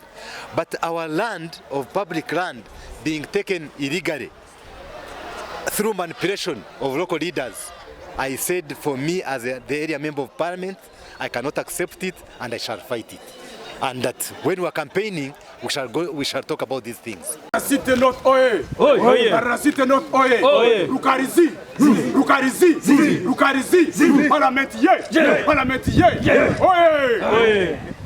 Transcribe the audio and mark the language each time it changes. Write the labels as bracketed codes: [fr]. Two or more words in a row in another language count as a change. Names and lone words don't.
[en] But our land of public land being taken illegally through manipulation of local leaders, I said for me as the area member of parliament, I cannot accept it and I shall fight it. And that when we are campaigning, we shall talk about these things. Mbarara City North oye! Mbarara City North oye! Rukaari! Rukaari! Rukaari! Parliament ye! Parliament ye! Oye!